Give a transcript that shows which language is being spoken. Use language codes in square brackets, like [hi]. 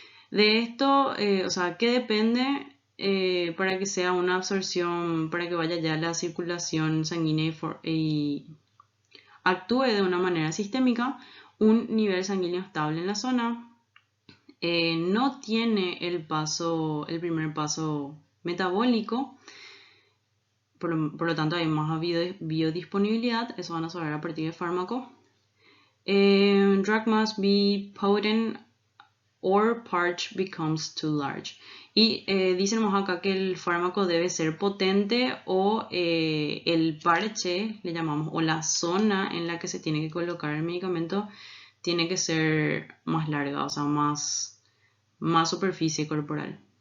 [es] De esto, o sea, ¿qué depende para que sea una absorción, para que vaya ya la circulación sanguínea y actúe de una manera sistémica? Un nivel sanguíneo estable en la zona, no tiene el primer paso metabólico, por lo tanto hay más biodisponibilidad, eso van a saber a partir del fármaco. [en] Drug must be potent or parche becomes too large. [es] Y dicen acá que el fármaco debe ser potente o el parche, le llamamos, o la zona en la que se tiene que colocar el medicamento tiene que ser más larga, o sea, más superficie corporal.